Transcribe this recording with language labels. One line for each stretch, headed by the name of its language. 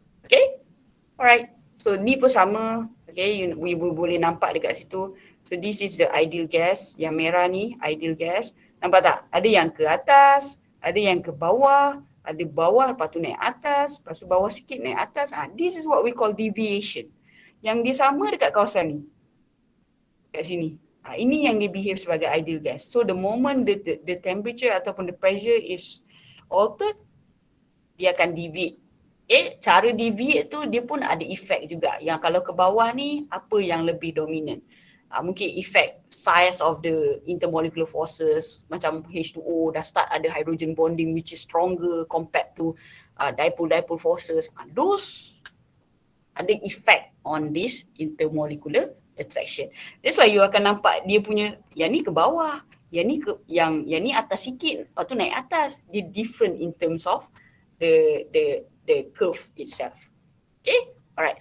Malay: Okay, alright. So ni pun sama. Okay, we boleh nampak dekat situ.
English: So this is the ideal gas.
Malay: Yang merah ni
English: ideal gas.
Malay: Nampak tak? Ada yang ke atas, ada yang ke bawah, ada bawah lepas tu naik atas, lepas tu bawah sikit naik atas.
English: This is what we call deviation.
Malay: Yang dia sama dekat kawasan ni. Dekat sini. Ini yang dia behave sebagai ideal gas.
English: So the moment the temperature
Malay: ataupun
English: the pressure is altered,
Malay: dia akan
English: deviate.
Malay: Cara deviate tu dia pun ada efek juga. Yang kalau ke bawah ni, apa yang lebih dominant? Mungkin efek
English: size of the intermolecular forces,
Malay: macam
English: H2O
Malay: dah
English: start ada hydrogen bonding which is stronger compared to dipole-dipole forces. Those
Malay: ada
English: effect on this intermolecular attraction. That's why you
Malay: akan nampak dia punya yang ni ke bawah, yang ni yang ni atas sikit, lepas tu naik atas.
English: Dia different in terms of the curve itself. Okay, alright.